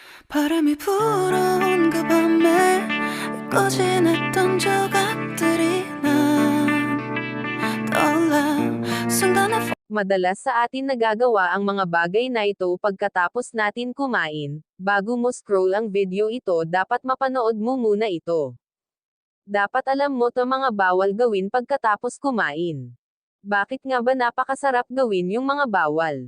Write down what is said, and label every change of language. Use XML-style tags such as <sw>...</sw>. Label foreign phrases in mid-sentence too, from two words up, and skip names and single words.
<ko>바람이 불어온 그 밤에 꺼진 했던 조각들이 난 떠올라 순간에</ko> <tl>Madalas sa atin nagagawa ang mga bagay na ito pagkatapos natin kumain. Bago mo scroll ang video ito, dapat mapanood mo muna ito. Dapat alam mo to mga bawal gawin pagkatapos kumain. Bakit nga ba napakasarap gawin yung mga bawal?</tl>